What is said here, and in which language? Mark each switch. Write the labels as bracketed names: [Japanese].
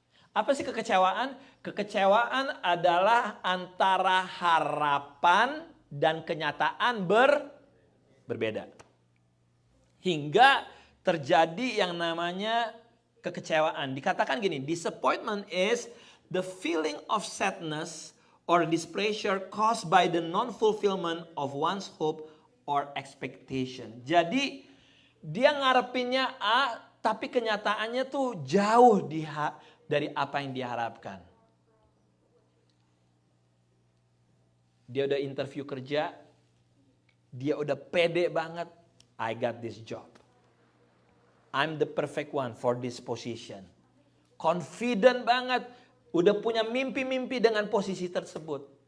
[Indonesian] Apa sih kekecewaan? Kekecewaan adalah antara harapan dan kenyataan berbeda. Hingga terjadi yang namanya kekecewaan. Dikatakan gini, [English] disappointment is the feeling of sadness or displeasure caused by the non-fulfillment of one's hope or expectation. [Indonesian] Jadi dia ngarepinnya A, tapi kenyataannya tuh jauh dari apa yang diharapkan. Dia udah interview kerja, dia udah pede banget, [English] I got this job. I'm the perfect one for this position. [Indonesian] Confident banget. Udah punya mimpi-mimpi dengan posisi tersebut.